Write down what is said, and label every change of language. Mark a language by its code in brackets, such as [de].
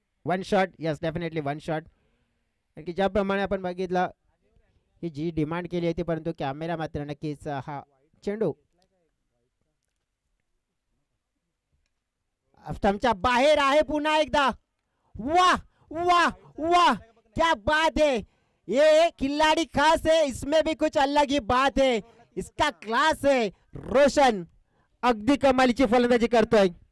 [mr] 1 shot, yes definitely 1 shot. की ज्याप्रमाणे आपण बघितलं की जी डिमांड केली होती परंतु कॅमेरा मात्र नक्कीच हा चेंडू स्टंपच्या बाहेर आहे पुन्हा एकदा. [hi] वाह वाह वाह, क्या बात है, ये खिलाड़ी खास है, इसमें भी कुछ अलग ही बात है, इसका क्लास है. [mr] रोशन अगदी कमालीची फलंदाजी करतोय.